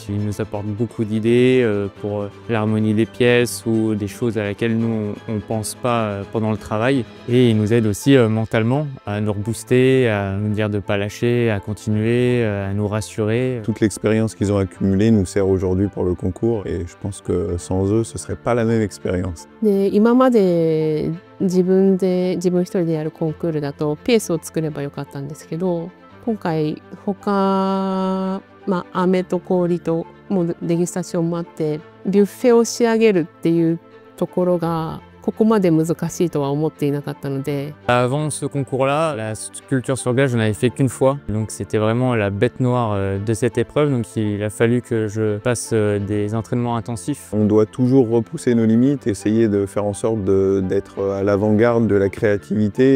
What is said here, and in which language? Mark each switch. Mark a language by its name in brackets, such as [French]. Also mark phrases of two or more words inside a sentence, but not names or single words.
[French] Ils nous apportent beaucoup d'idées pour l'harmonie des pièces ou des choses à laquelle nous on ne pense pas pendant le travail. Et ils nous aident aussi mentalement à nous rebooster, à nous dire de ne pas lâcher, à continuer, à nous rassurer. Toute l'expérience qu'ils ont accumulée nous sert aujourd'hui pour le concours et je pense que sans eux, ce ne serait pas la même expérience. [Japanese] 今まで自分一人でやるコンクールだとペースを作ればよかったんですけど、今回飴と氷ともうデギュスタションもあってビュッフェを仕上げるっていうところがここまで難しいとは思っていなかったので。 [French] Avant ce concours-là, la sculpture sur glace, je n'en avais fait qu'une fois. Donc c'était vraiment la bête noire de cette épreuve. Donc il a fallu que je fasse des entraînements intensifs. On doit toujours repousser nos limites, essayer de faire en sorte d'être à l'avant-garde de la créativité.